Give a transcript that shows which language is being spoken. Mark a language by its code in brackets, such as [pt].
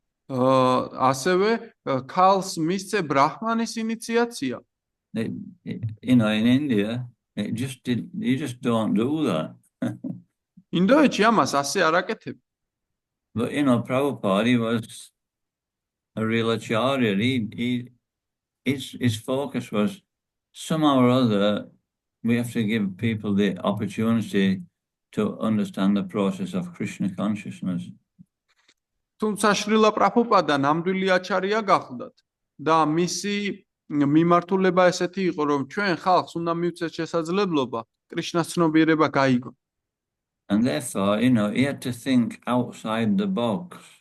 [ka] ასევე ქალს მისცე ბრაჰმანის ინიციაცია. [en] In India, you just don't do that. [ka] ინდოეთში ამას ასე არ აკეთებ. [en] But Prabhupada, he was a real acharya. His focus was somehow or other we have to give people the opportunity to understand the process of Krishna consciousness. [ka] თუმცა შრილა პრაბჰუპადა ნამდვილი აჩარია გახლდათ და მისი მიმართულება ესეთი იყო, რომ ჩვენ ხალხს უნდა მივცეთ შესაძლებლობა კრიშნას ცნობიერება გაიგონ. [en] And therefore, he had to think outside the box.